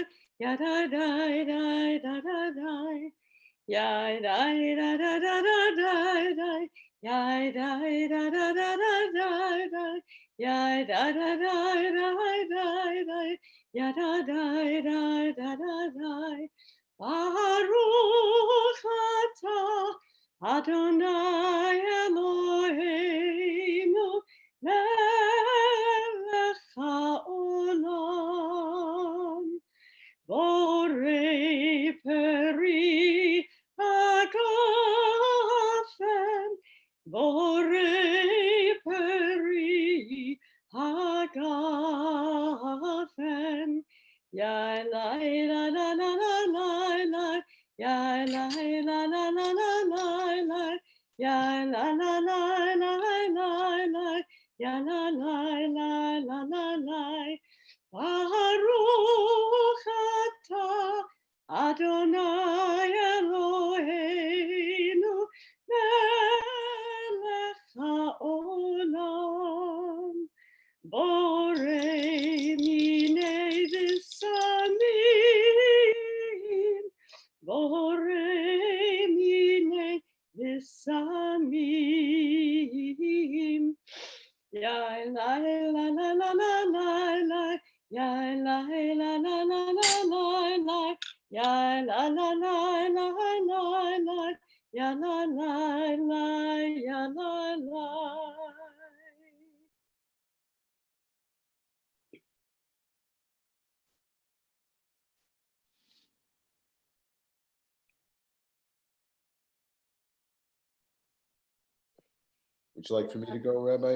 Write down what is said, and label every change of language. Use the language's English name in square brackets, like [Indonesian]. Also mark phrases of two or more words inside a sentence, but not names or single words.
[Hebrew] Ja, da, die, die, da, da, die. Ja, die, da, da, da, da, die, die. Ja, die, da, da, da, da, die, die. Ja, da, da, die, die, die. Ja, da, die, die, da, da, die. ברוך אתה אדוני אלוהינו מלך העולם בורא פרי הגפן בורא פרי hagafen ya la la la la la la ya la la la la la la ya la la la la la ya la la la la la ברוך אתה אדוני אלוהינו מלך העולם בורא מיני בשמים בורא מיני בשמים ya la la la la la la ya la la la la la la ya la la la la la ya la la la ya la la. [English] Would you like for me to go, Rabbi?